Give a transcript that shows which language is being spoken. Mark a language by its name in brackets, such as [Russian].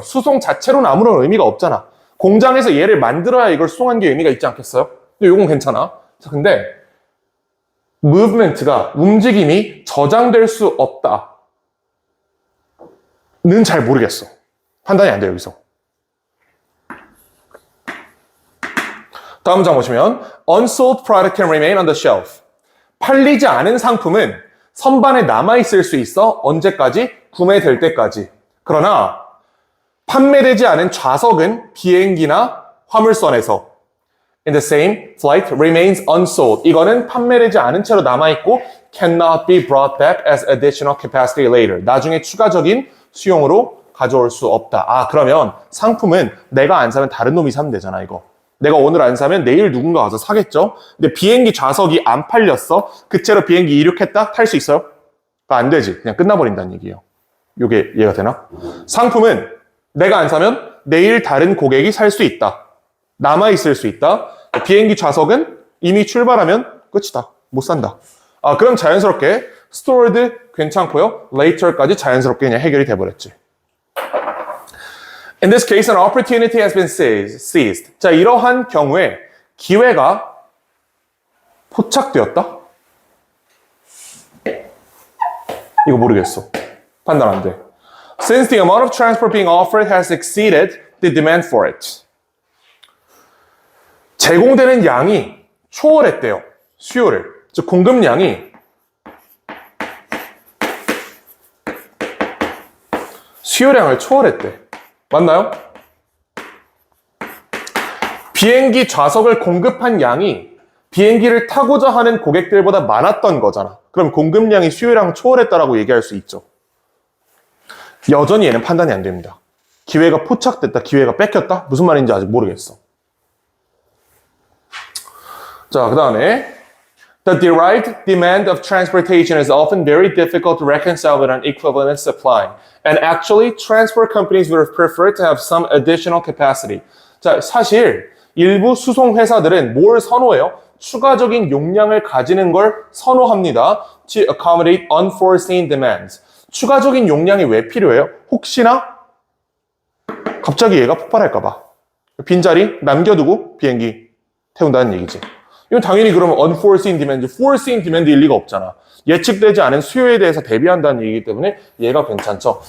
[Korean] 수송 자체로는 아무런 의미가 없잖아. 공장에서 얘를 만들어야 이걸 수송한 게 의미가 있지 않겠어요? 근데 요건 괜찮아. 자, 근데 movement가 움직임이 저장될 수 없다는 잘 모르겠어. 판단이 안 돼요, 여기서. 다음 문장 보시면 [English] unsold product can remain on the shelf. [Korean] 팔리지 않은 상품은 선반에 남아있을 수 있어. 언제까지? 구매될 때까지. 그러나 판매되지 않은 좌석은 비행기나 화물선에서 [English] in the same flight remains unsold. [Korean] 이거는 판매되지 않은 채로 남아있고 [English] cannot be brought back as additional capacity later. [Korean] 나중에 추가적인 수용으로 가져올 수 없다. 아, 그러면 상품은 내가 안 사면 다른 놈이 사면 되잖아, 이거. 내가 오늘 안 사면 내일 누군가 와서 사겠죠? 근데 비행기 좌석이 안 팔렸어? 그 채로 비행기 이륙했다? 탈 수 있어요? 안 되지. 그냥 끝나버린다는 얘기예요. 요게 이해가 되나? 상품은 내가 안 사면 내일 다른 고객이 살 수 있다. 남아있을 수 있다. 비행기 좌석은 이미 출발하면 끝이다. 못 산다. 아, 그럼 자연스럽게 stored 괜찮고요. later까지 자연스럽게 그냥 해결이 돼버렸지. [English] In this case, an opportunity has been seized. [Korean] 자, 이러한 경우에 기회가 포착되었다? 이거 모르겠어. 판단 안 돼. [English] Since the amount of transport being offered has exceeded the demand for it. [Korean] 제공되는 양이 초월했대요. 수요를. 즉, 공급량이 수요량을 초월했대. 맞나요? 비행기 좌석을 공급한 양이 비행기를 타고자 하는 고객들보다 많았던 거잖아. 그럼 공급량이 수요량 초월했다라고 얘기할 수 있죠. 여전히 얘는 판단이 안 됩니다. 기회가 포착됐다, 기회가 뺏겼다? 무슨 말인지 아직 모르겠어. 자, 그 다음에 [English] The derived demand of transportation is often very difficult to reconcile with an equivalent supply. And actually, transport companies would have preferred to have some additional capacity. [Korean] 자, 사실 일부 수송 회사들은 뭘 선호해요? 추가적인 용량을 가지는 걸 선호합니다. [English] To accommodate unforeseen demands. [Korean] 추가적인 용량이 왜 필요해요? 혹시나 갑자기 얘가 폭발할까 봐. 빈자리 남겨두고 비행기 태운다는 얘기지. 이건 당연히 그러면 unforeseen demand, foreseen demand일 리가 없잖아. 예측되지 않은 수요에 대해서 대비한다는 얘기이기 때문에 얘가 괜찮죠.